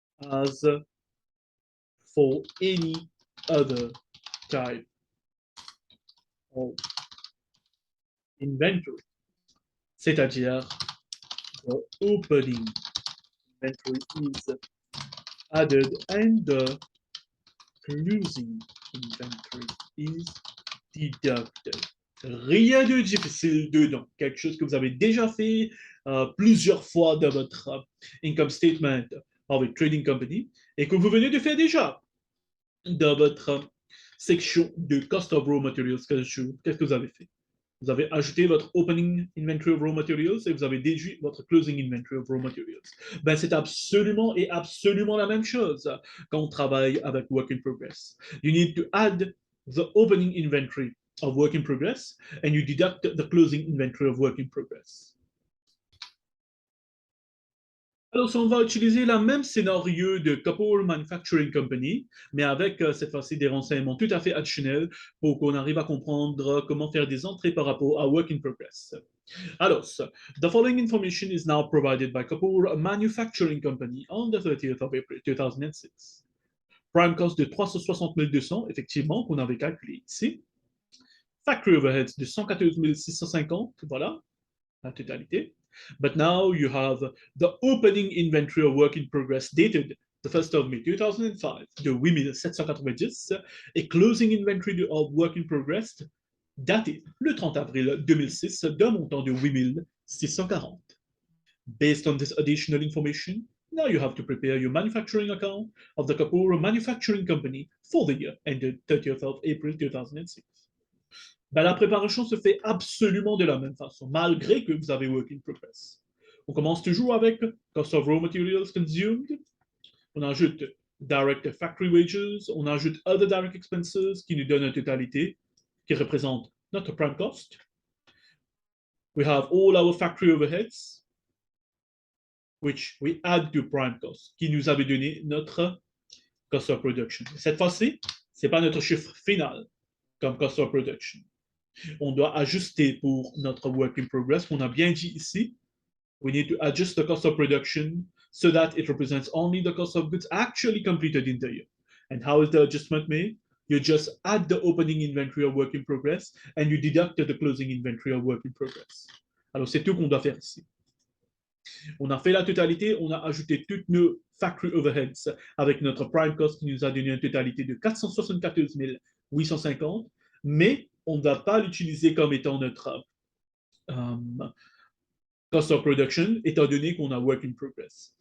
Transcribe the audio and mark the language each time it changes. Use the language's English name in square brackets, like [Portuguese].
[English] as for any other type of inventory, [French] c'est-à-dire [English] the opening inventory is added and the closing inventory is deducted. [French] Rien de difficile dedans. Quelque chose que vous avez déjà fait plusieurs fois dans votre income statement of a trading company et que vous venez de faire déjà dans votre section de cost of raw materials. Qu'est-ce que vous avez fait? Vous avez ajouté votre opening inventory of raw materials et vous avez déduit votre closing inventory of raw materials. Ben, c'est absolument et absolument la même chose quand on travaille avec work in progress. [English] You need to add the opening inventory of work in progress and you deduct the closing inventory of work in progress. [French] Alors, on va utiliser le même scénario de Kapoor Manufacturing Company, mais avec cette fois-ci des renseignements tout à fait additionnels pour qu'on arrive à comprendre comment faire des entrées par rapport à Work in Progress. Alors, [English] the following information is now provided by Kapoor Manufacturing Company on the 30th of April 2006. [French] Prime cost de 360 200, effectivement, qu'on avait calculé ici. Factory overheads de 114 650, voilà, la totalité. [English] But now you have the opening inventory of work in progress dated the 1st of May 2005 [French] de 8790 et [English] closing inventory of work in progress [French] daté le 30 avril 2006 d'un montant de 8640. [English] Based on this additional information, now you have to prepare your manufacturing account of the Kapoor Manufacturing Company for the year ended 30th of April 2006. [French] Ben, la préparation se fait absolument de la même façon, malgré que vous avez work in progress. On commence toujours avec cost of raw materials consumed. On ajoute direct factory wages, on ajoute other direct expenses qui nous donnent une totalité qui représente notre prime cost. [English] We have all our factory overheads, which we add to prime cost, [French] qui nous avait donné notre cost of production. Cette fois-ci, ce n'est pas notre chiffre final comme cost of production. On doit ajuster pour notre work in progress, qu'on a bien dit ici. [English] We need to adjust the cost of production so that it represents only the cost of goods actually completed in the year. And how is the adjustment made? You just add the opening inventory of work in progress and you deduct the closing inventory of work in progress. [French] Alors, c'est tout qu'on doit faire ici. On a fait la totalité, on a ajouté toutes nos factory overheads avec notre prime cost qui nous a donné une totalité de 474 850, mais on ne va pas l'utiliser comme étant notre cost of production, étant donné qu'on a work in progress.